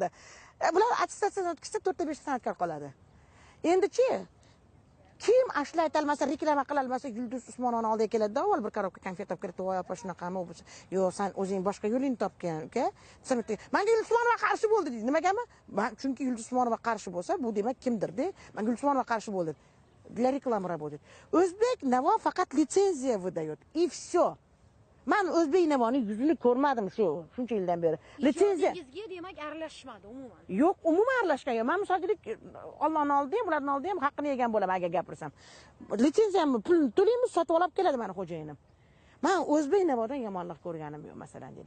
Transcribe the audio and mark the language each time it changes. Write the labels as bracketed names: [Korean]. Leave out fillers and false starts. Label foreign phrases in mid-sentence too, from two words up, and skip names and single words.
[Uzbek] Bular attestatsiyadan o'tkazsa 4-5 san'atkor qoladi. Endi-chi kim ashlayolmasa, reklama qilolmasa, Yulduz Usmonovani oldiga keladi-da, avval bir korobka konfet olib kirib, "Voy, opa, shunaqami bo'lsa?" "Yo'q, sen o'zing boshqa yo'lingni topgan, uka." Menga Yulduz Usmonova qarshi bo'ldi deydi. Nimagami? Chunki Yulduz Usmonova qarshi bo'lsa, bu demak kimdir-da? Menga Yulduz Usmonova qarshi bo'ldi. [Russian] Для рекламы работает. [Uzbek] O'zbek Navo faqat litsenziya выдает. [Russian] И всё. [Uzbek] Men O'zbek Navoning yuzini ko'rmadim shuncha yildan beri. Litsenziya demak aralashmadi umuman. Yo'q, umuman aralashgan yo'q. Men misolchilik Allohning oldida ham, ularning oldida ham haqqini yegan bo'laman agar gapirsam. Litsenziyamni pul to'laymiz, sotib olib keladi meni xo'jayinim. Men O'zbek Navodan yomonlik ko'rganim yo'q masalan dedik.